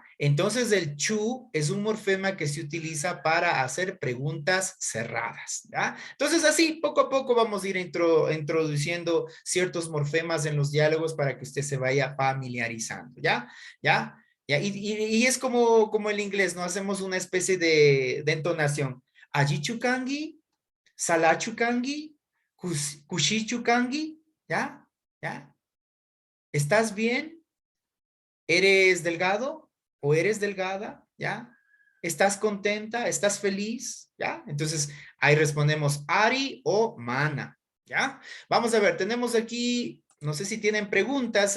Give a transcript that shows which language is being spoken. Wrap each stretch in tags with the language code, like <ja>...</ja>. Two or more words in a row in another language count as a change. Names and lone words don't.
<es>Entonces el chu es un morfema que se utiliza para hacer preguntas cerradas, ¿ya? Entonces así, poco a poco vamos a ir introduciendo ciertos morfemas en los diálogos para que usted se vaya familiarizando, ¿ya? ¿Ya? ¿Ya? Y es como el inglés, ¿no? Hacemos una especie de entonación.</es> <qu>Ajichukangi, salachukangi, kushichukangi, ¿ya?</qu> <es>¿Ya? ¿Estás bien? ¿Eres delgado o eres delgada? ¿Ya? ¿Estás contenta? ¿Estás feliz? ¿Ya? Entonces, ahí respondemos Ari o Mana. ¿Ya? Vamos a ver, tenemos aquí, no sé si tienen preguntas.</es>